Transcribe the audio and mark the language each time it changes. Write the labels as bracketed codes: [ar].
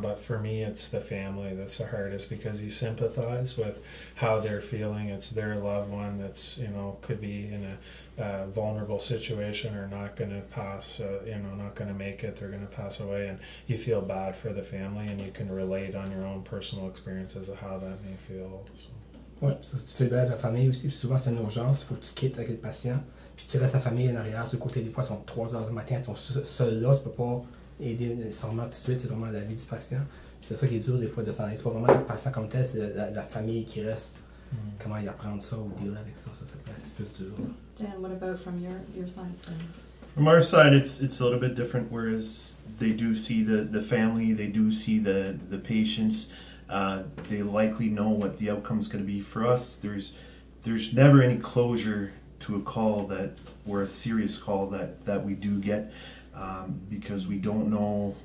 [en] But for me, it's the family that's the hardest, because you sympathize with how they're feeling. It's their loved one that's, you know, could be in a vulnerable situation or not going to pass, you know, not going to make it, they're going to pass away, and you feel bad for the family, and you can relate on your own personal experiences of how that may feel. So. [fr] Oui, ça, tu fais bien de la famille aussi, puis souvent c'est une urgence, il faut que tu quittes avec le patient, puis tu restes sa famille en arrière, sur le côté, des fois ils sont 3 heures du matin, ils sont seuls là, tu peux pas aider nécessairement tout de suite, c'est vraiment la vie du patient, puis c'est ça qui est dur des fois de s'en aller, c'est pas vraiment le patient comme tel, c'est la famille qui reste. Comment y apprendre ça ou deal avec ça, c'est plus dur. [en] Dan, what about from your side of things? From our side, it's a little bit different, whereas they do see the family, they do see the patients, they likely know what the outcome is going to be. For us, there's never any closure to a call that, or a serious call that we do get, because we don't know.